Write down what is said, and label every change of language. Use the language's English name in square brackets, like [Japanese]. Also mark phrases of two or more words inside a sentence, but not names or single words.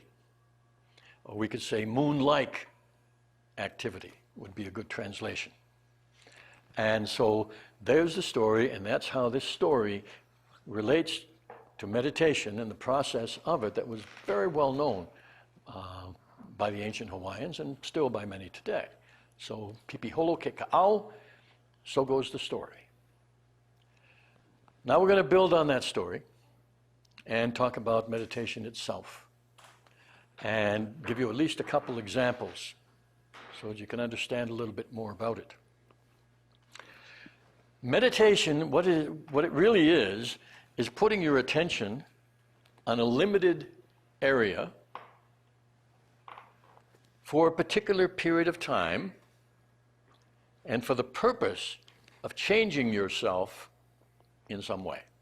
[English] Or we could say moon-like activity would be a good translation. And so there's the story, and that's how this story relates to meditation and the process of it that was very well known by the ancient Hawaiians and still by many today. So, [Hawaiian] pipi holo ke ka'au, [English] so goes the story. Now we're going to build on that story and talk about meditation itself and give you at least a couple examples so that you can understand a little bit more about it. Meditation, what it really is putting your attention on a limited area for a particular period of time and for the purpose of changing yourself in some way.